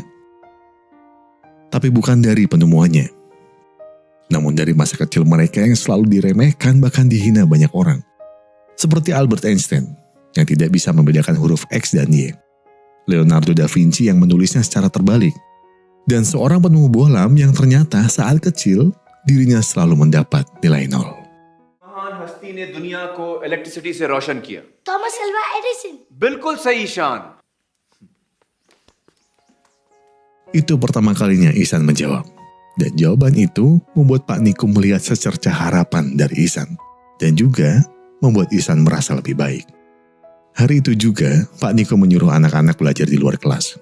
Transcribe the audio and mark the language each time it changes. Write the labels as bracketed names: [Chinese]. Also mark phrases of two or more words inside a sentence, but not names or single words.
[Indonesian] Tapi bukan dari penemuannya, namun dari masa kecil mereka yang selalu diremehkan bahkan dihina banyak orang. Seperti Albert Einstein yang tidak bisa membedakan huruf X dan Y. Leonardo da Vinci yang menulisnya secara terbalik. Dan seorang penemu bohlam yang ternyata saat kecil dirinya selalu mendapat nilai 0. [Hindi] महान हस्ती ने दुनिया को इलेक्ट्रिसिटी से रोशन किया। Thomas Alva Edison. बिल्कुल सही ईशान। [Indonesian] Itu pertama kalinya Ihsan menjawab. Dan jawaban itu membuat Pak Nikum melihat secercah harapan dari Ihsan. Dan juga membuat Ihsan merasa lebih baik. Hari itu juga, Pak Nikum menyuruh anak-anak belajar di luar kelas.